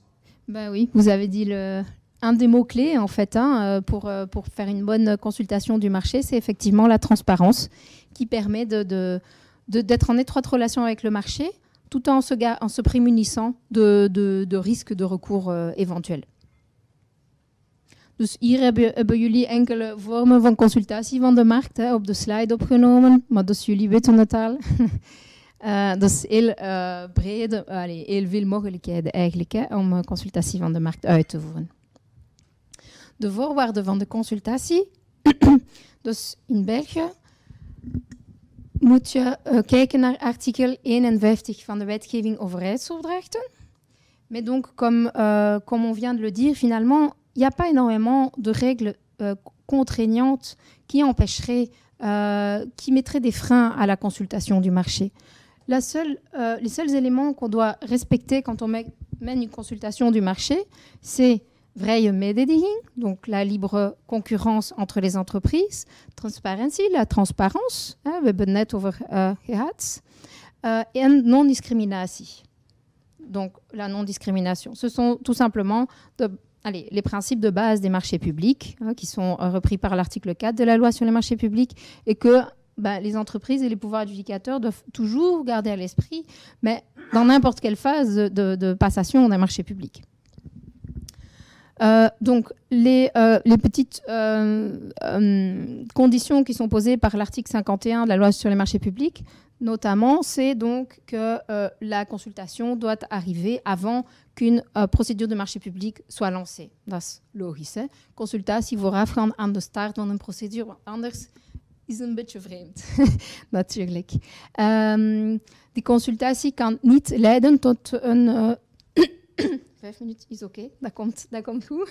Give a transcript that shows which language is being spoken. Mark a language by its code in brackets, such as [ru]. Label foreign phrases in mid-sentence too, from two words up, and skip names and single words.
[fr] Ben oui, vous avez dit un des mots-clés, en fait, pour faire une bonne consultation du marché, c'est effectivement la transparence qui permet d'être en étroite relation avec le marché tout en se prémunissant de risques de recours éventuels. [nl] Dus hier hebben jullie enkele vormen van consultatie van de markt op de slide opgenomen, maar dus jullie weten het al. Dat is heel breed, heel veel mogelijkheden eigenlijk om consultatie van de markt uit te voeren. De voorwaarden van de consultatie. Dus in België moet je kijken naar artikel 51 van de wetgeving overheidsopdrachten. [fr] Mais donc, comme on vient de le dire, finalement, il n'y a pas énormément de règles contraignantes qui empêcheraient, qui mettraient des freins à la consultation du marché. Les seuls éléments qu'on doit respecter quand on mène une consultation du marché, c'est [nl] vrije mededinging, [fr] donc la libre concurrence entre les entreprises, [nl] transparantie, [fr] la transparance, [nl] we hebben het net over gehad, en non-discriminatie, [fr] donc la non-discrimination. Ce sont tout simplement les principes de base des marchés publics qui sont repris par l'article 4 de la loi sur les marchés publics et que les entreprises et les pouvoirs adjudicateurs doivent toujours garder à l'esprit, mais dans n'importe quelle phase de passation d'un marché public. Donc, les petites conditions qui sont posées par l'article 51 de la loi sur les marchés publics, notamment, c'est donc que la consultation doit arriver avant qu'une procédure de marché public soit lancée. [nl] Dat is logisch, hè? Consultatie voorafgaand aan de start van een procedure, want anders is een beetje vreemd, natuurlijk. Die consultatie kan niet leiden tot een... 5 minuten is oké, dat komt goed.